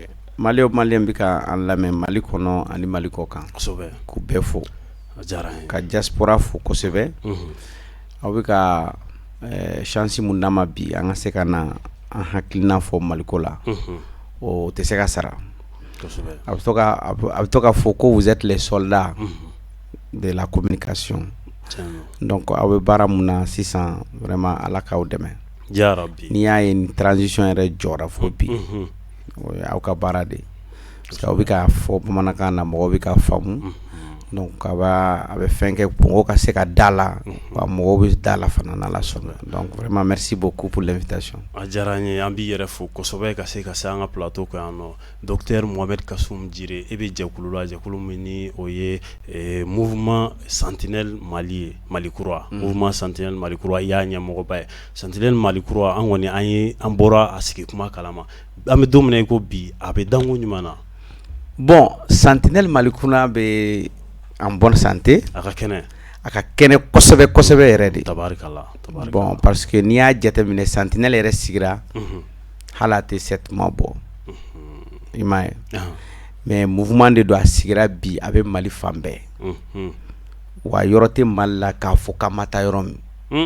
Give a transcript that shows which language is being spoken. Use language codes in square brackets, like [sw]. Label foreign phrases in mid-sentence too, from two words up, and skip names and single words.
[bm] Mali o Malien bɛ ka an lamɛn Mali kɔnɔ ani Mali kɔ kan. Kosɛbɛ. K'u bɛɛ fo. Diyara n ye. Ka diaspora fo kosɛbɛ. Aw bɛ ka chance mun d'an ma bi an ka se ka na an hakilina fɔ Mali ko la. O tɛ se ka sara. Kosɛbɛ. A bɛ to ka fɔ ko [fr] vous êtes les soldats de la communication. [bm] Donc aw bɛ baara mun na sisan vraiment Ala k'aw dɛmɛ. Yarabi. N'i y'a ye ni transition yɛrɛ jɔra fo bi o ye aw ka baara de ye parce que aw bɛ ka fɔ bamanankan na mɔgɔw bɛ ka faamu donc a bɛ fɛn kɛ mɔgɔw ka se ka da la wa mɔgɔw bɛ da la fana n'Ala sɔnna donc vraiment [fr] merci beaucoup pour l'invitation. [bm] A diyara n ye an b'i yɛrɛ fo kosɛbɛ ka se an ka plateau kan yan nɔ Dr Mohamed Kasum Jire e bɛ jɛkulu la jɛkulu min ni o ye mouvement Sentinelle Mali ye Mali kura mouvement Sentinelle Mali kura i y'a ɲɛmɔgɔba ye Sentinelle Mali kura an kɔni an bɔra a sigi kuma kalama an bɛ don min na i ko bi a bɛ danko ɲuman na. Bon Sentinelle Mali kura bɛ [fr] en bonne santé. [bm] A ka kɛnɛ. A ka kɛnɛ kosɛbɛ kosɛbɛ yɛrɛ de. Tabarikala. Bon parce que n'i y'a jateminɛ Sentinelle yɛrɛ sigira hali a tɛ 7 mois bɔ. I m'a ye. Mais mouvement de don a sigira bi a bɛ Mali fan bɛɛ. Wa yɔrɔ tɛ Mali la k'a fɔ k'an ma taa yɔrɔ min.